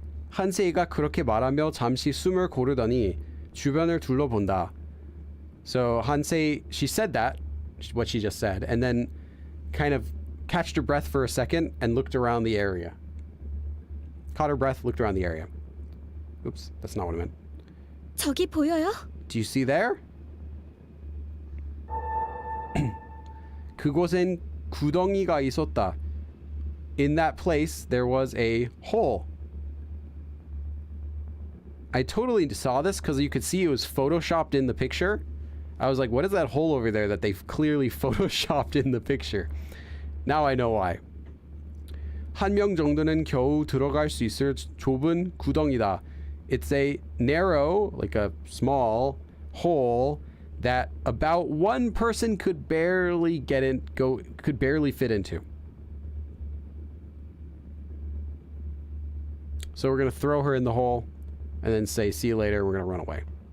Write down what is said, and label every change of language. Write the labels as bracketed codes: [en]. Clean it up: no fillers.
[ko] 한세이가 그렇게 말하며 잠시 숨을 고르더니 주변을 둘러본다. [en] So Hansei, she said that, what she just said, and then kind of catched her breath for a second and looked around the area. Caught her breath, looked around the area. Oops, that's not what I meant. [ko] 저기 보여요? [en] Do you see there? [ko] 그곳엔 구덩이가 있었다. [en] In that place, there was a hole. I totally saw this because you could see it was photoshopped in the picture. I was like, what is that hole over there that they've clearly photoshopped in the picture? Now I know why. [ko] 한 명 정도는 겨우 들어갈 수 있을 좁은 구덩이다. [en] It's a narrow, like a small hole that about one person could barely fit into. So we're going to throw her in the hole and then say, see you later, we're going to run away.